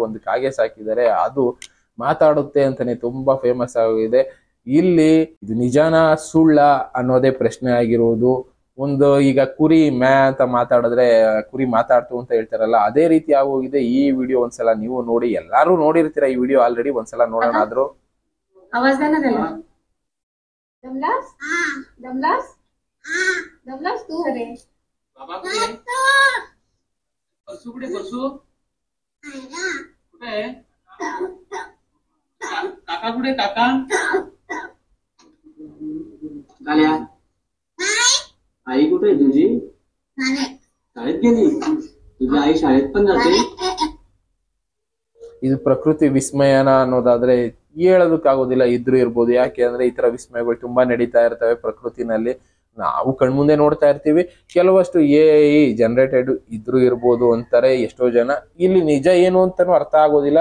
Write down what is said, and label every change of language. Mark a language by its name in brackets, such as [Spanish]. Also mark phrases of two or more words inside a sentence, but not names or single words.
[Kannada] ಒಂದು ಕಾಗೆ ಸಾಕಿದ್ದಾರೆ, ಅದು ಮಾತಾಡುತ್ತೆ ಅಂತಾನೆ ತುಂಬಾ ಫೇಮಸ್ ಆಗಿದೆ. ಇಲ್ಲಿ ಇದು ನಿಜಾನ ಸುಳ್ಳ ಅನ್ನೋದೇ ಪ್ರಶ್ನೆ ಆಗಿರೋದು. ಒಂದು ಈಗ ಕುರಿ ಮ್ಯಾ ಅಂತ ಮಾತಾಡಿದ್ರೆ ಕುರಿ ಮಾತಾಡ್ತು ಅಂತ ಹೇಳ್ತಾರಲ್ಲ, ಅದೇ ರೀತಿ ಆಗೋಗಿದೆ. ಈ ವಿಡಿಯೋ ಒಂದ್ಸಲ ನೀವು ನೋಡಿ, ಎಲ್ಲಾರು ನೋಡಿರ್ತೀರ ಈ ವಿಡಿಯೋ ಆಲ್ರೆಡಿ. ಒಂದ್ಸಲ ನೋಡೋಣ ಆದ್ರೂ. [Marathi] दमलास दमलास दमलास तू अरे बाबा कुठे परसू कुठे परसू कुठे काका कुठे काका काल्या आई कुठे तुझी शाळेत गेली तुझी आई शाळेत पण जाते. [Kannada] ಇದು ಪ್ರಕೃತಿ ವಿಸ್ಮಯನ ಅನ್ನೋದಾದ್ರೆ ಹೇಳೋದಕ್ಕಾಗೋದಿಲ್ಲ, ಇದ್ರೂ ಇರ್ಬೋದು. ಯಾಕೆ ಅಂದ್ರೆ ಈ ತರ ವಿಸ್ಮಯಗಳು ತುಂಬಾ ನಡೀತಾ ಇರ್ತವೆ ಪ್ರಕೃತಿನಲ್ಲಿ. ನಾವು ಕಣ್ಮುಂದೆ ನೋಡ್ತಾ ಇರ್ತೀವಿ. ಕೆಲವಷ್ಟು [English] AI generated [Kannada] ಇದ್ರೂ ಇರ್ಬೋದು ಅಂತಾರೆ ಎಷ್ಟೋ ಜನ. ಇಲ್ಲಿ ನಿಜ ಏನು ಅಂತಾನು ಅರ್ಥ ಆಗೋದಿಲ್ಲ.